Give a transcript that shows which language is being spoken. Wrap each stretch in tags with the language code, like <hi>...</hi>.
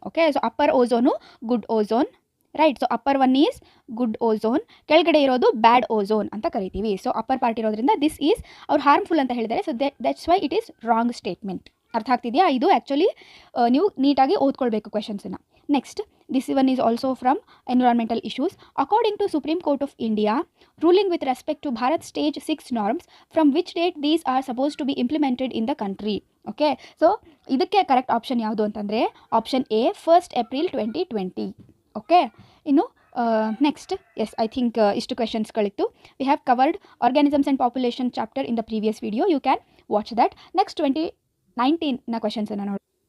<en>Okay, so upper ozone good ozone, right. So upper one is good ozone,</en> <kn>ಕೆಳಗಡೆ ಇರೋದು</kn> <en>bad ozone</en> <kn>ಅಂತ ಕರಿತೀವಿ.</kn> <en>So upper part ಇರೋದ್ರಿಂದ this is ಅವ್ರು harmful ಅಂತ ಹೇಳಿದ್ದಾರೆ. So that's why it is wrong statement.</en> <kn>ಅರ್ಥ ಆಗ್ತಿದೆಯಾ? ಇದು ಆ್ಯಕ್ಚುಲಿ ನೀವು ನೀಟಾಗಿ ಓದ್ಕೊಳ್ಬೇಕು ಕ್ವೆಶನ್ಸನ್ನು.</kn> <en>Next, this one is also from environmental issues. According to Supreme Court of India ruling with respect to Bharat Stage 6 norms, from which date these are supposed to be implemented in the country? Okay, so</en> <kn>ಇದಕ್ಕೆ correct option ಯಾವುದು ಅಂತಂದರೆ option A, 1st April 2020.</kn> <en>okay, ಇನ್ನು next, yes, I think</en> <kn>ಇಷ್ಟು ಕ್ವೆಶನ್ಸ್ಗಳಿತ್ತು.</kn> <en>We have covered organisms and population chapter in the previous video. You can watch that. Next 2019ನ ಕ್ವೆಶನ್ಸನ್ನು ನೋಡಿ.</en>